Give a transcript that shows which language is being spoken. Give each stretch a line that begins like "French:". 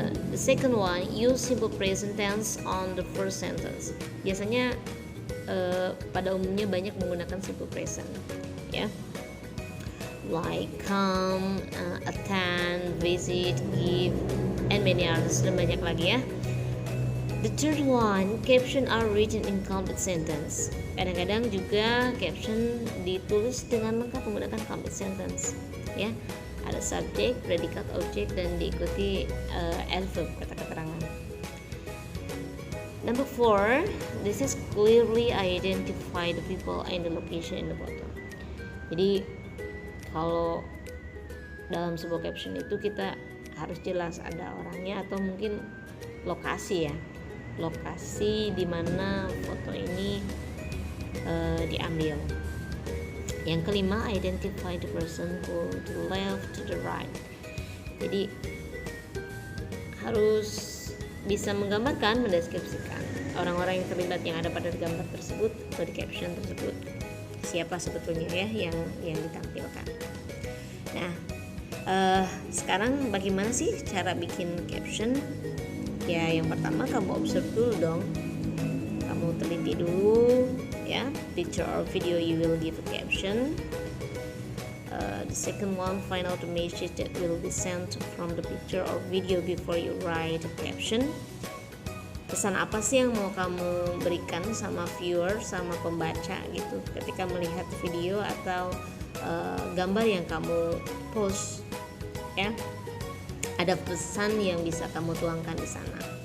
English: The second one, use simple present tense on the first sentence.
Indonesian: Biasanya pada umumnya banyak menggunakan simple present.
English: Ya. Like come, attend, visit, give, and many others,
Indonesian: dan banyak lagi ya.
English: The third one, caption are written in complete sentence.
Indonesian: Kadang-kadang juga caption ditulis dengan lengkap menggunakan complete sentence. Ya, ada subject, predikat, object, dan diikuti adverb, kata keterangan.
English: Number 4, this is clearly identify the people and the location in the photo.
Indonesian: Jadi kalau dalam sebuah caption itu kita harus jelas ada orangnya atau mungkin lokasi ya. Lokasi di mana foto ini diambil. Yang kelima,
English: identify the person to the left, to the right.
Indonesian: Jadi harus bisa menggambarkan, mendeskripsikan orang-orang yang terlibat yang ada pada gambar tersebut atau di caption tersebut. Siapa sebetulnya ya yang ditampilkan. Nah, sekarang bagaimana sih cara bikin caption? Ya, yang pertama kamu observe dulu dong. Kamu teliti dulu ya,
English: picture or video you will give a caption. The second one, find out the message that will be sent from the picture or video before you write a caption.
Indonesian: Pesan apa sih yang mau kamu berikan sama viewer, sama pembaca gitu ketika melihat video atau gambar yang kamu post ya. Ada pesan yang bisa kamu tuangkan di sana.